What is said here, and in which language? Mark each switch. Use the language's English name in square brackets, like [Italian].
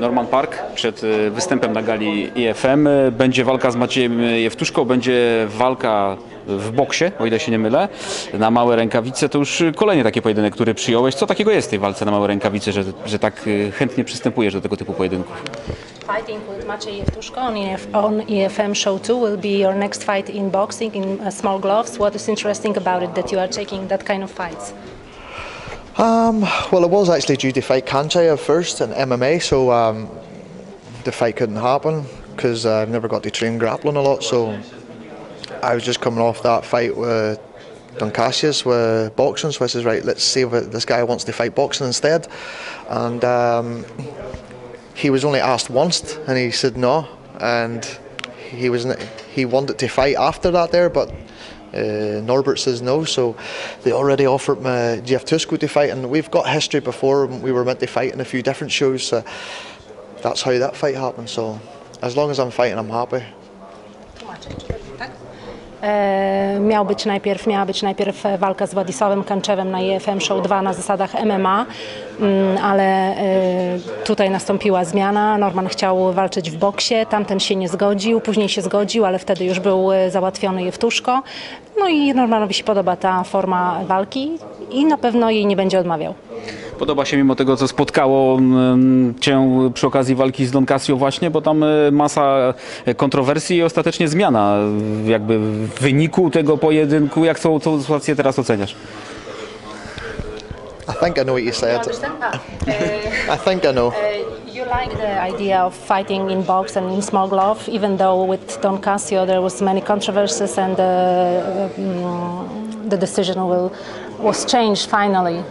[Polish] Parke przed występem na gali EFM. Będzie walka z Maciejem Jewtuszką, będzie walka w boksie, o ile się nie mylę, na małe rękawice. To już kolejny taki pojedynek, który przyjąłeś. Co takiego jest w tej walce na małe rękawice, że tak chętnie przystępujesz do tego typu pojedynków? [English] Fighting with Maciej Jewtuszko on EFM Show 2 will be your next fight in boxing in small gloves. What is interesting about it that you are taking that kind of fights? Well, it was actually due to fight Kanchaev first in MMA, so the fight couldn't happen because I've never got to train grappling a lot. So I was just coming off that fight with Cassius with boxing, so I says, right, let's see if this guy wants to fight boxing instead. And he was only asked once, and he said no, and he wanted to fight after that there, but Norbert says no, so they already offered me Jewtuszką to fight, and we've got history before. We were meant to fight in a few different shows, so that's how that fight happened. So as long as I'm fighting, I'm happy. [Polish] Miała być najpierw walka z Władysławem Kanczewem na EFM Show 2 na zasadach MMA, ale tutaj nastąpiła zmiana. Norman chciał walczyć w boksie, tamten się nie zgodził, później się zgodził, ale wtedy już był załatwiony Jewtuszko. No i Normanowi się podoba ta forma walki i na pewno jej nie będzie odmawiał. Podoba się mimo tego, co spotkało Cię przy okazji walki z Cassio właśnie, bo tam masa kontrowersji i ostatecznie zmiana jakby wyniku tego pojedynku. Jak tą sytuację teraz oceniasz? [English] I think I know what you said. I think I know. You like the idea of fighting in box and in small glove, even though with Cassio there was many controversies and the decision was changed finally.